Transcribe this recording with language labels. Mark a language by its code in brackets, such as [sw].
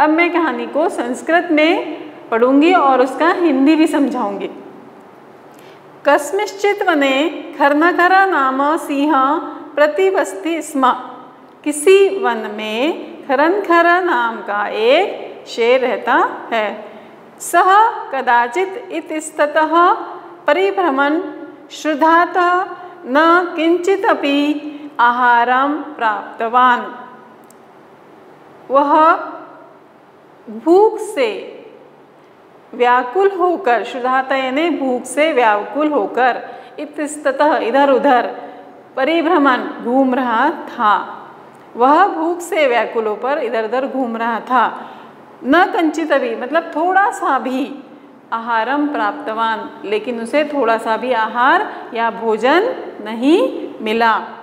[hi] अब मैं कहानी को संस्कृत में पढ़ूंगी और उसका हिंदी भी समझाऊंगी। [sa] कस्मिश्चित वने खरनखर नाम सिंह प्रतिवसति स्म। [hi] किसी वन में खरनखर नाम का एक शेर रहता है। [sa] सह कदाचित इतस्ततः परिभ्रमन् श्रुधातः न किंचिदपि आहारं प्राप्तवान्। [hi] वह भूख से व्याकुल होकर, श्रुधाता यानी भूख से व्याकुल होकर, इतस्ततः इधर उधर, परिभ्रमण घूम रहा था। वह भूख से व्याकुल होकर इधर उधर घूम रहा था। [sa] न कंचितपि [hi] मतलब थोड़ा सा भी, [sa] आहारम प्राप्तवान, [hi] लेकिन उसे थोड़ा सा भी आहार या भोजन नहीं मिला।